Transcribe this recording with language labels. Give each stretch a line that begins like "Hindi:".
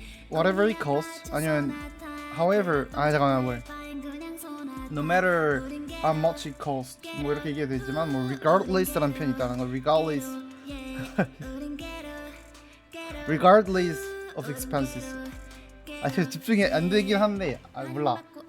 English: Whatever it costs.
Korean: 아니면
English: however.
Korean: 잠깐만 뭐.
English: No matter how much it costs.
Korean: 뭐 이렇게 얘기해도 되지만 뭐 regardless라는 표현이 있다는 거.
English: Regardless. Regardless of expenses.
Korean: 저 집중이 안 되긴 한데 몰라.